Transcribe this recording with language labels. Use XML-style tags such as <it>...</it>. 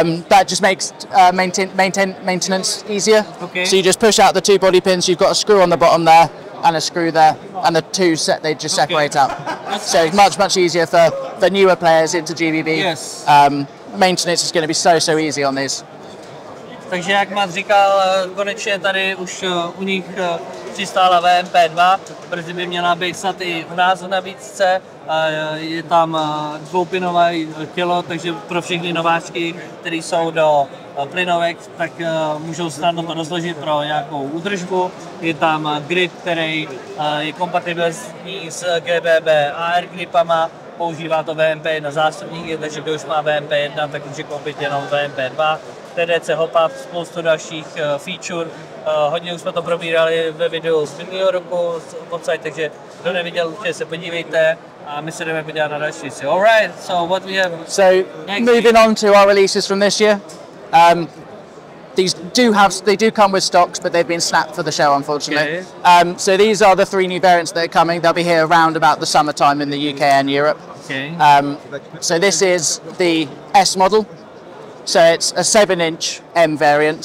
<en>That just makes maintenance easier. Okay. So you just push out the 2 body pins, you've got a screw on the bottom there and a screw there, and the 2 they just separate out. So it's much easier for newer players into GBB. Yes. Maintenance is going to be so easy on these.</en> <cs>Takže jak Mat říkal, konečně tady už u nich přistála VMP2, protože by měla být snad i u nás v nabídce. Je tam dvoupinové tělo, takže pro všechny nováčky, které jsou do plynovek, tak můžou snadno to rozložit pro nějakou údržbu. Je tam grip, který je kompatibilní s GBB AR gripama, používá to VMP1 zásobníky, takže kdo už má VMP1, tak může koupit jenom VMP2. TDC hop-up, spoustu dalších feature. Hodně už jsme to probírali ve videu z minulého roku takže kdo neviděl, určitě se podívejte a my se jdeme podívat na další věci.</cs> <en>Alright, so what we have So moving on to our releases from this year. These do come with stocks, but they've been snapped for the show, unfortunately. Okay. So these are the 3 new variants that are coming. They'll be here around about the summertime in the UK and Europe. Okay. So this is the S model. So it's a 7-inch M variant.</en>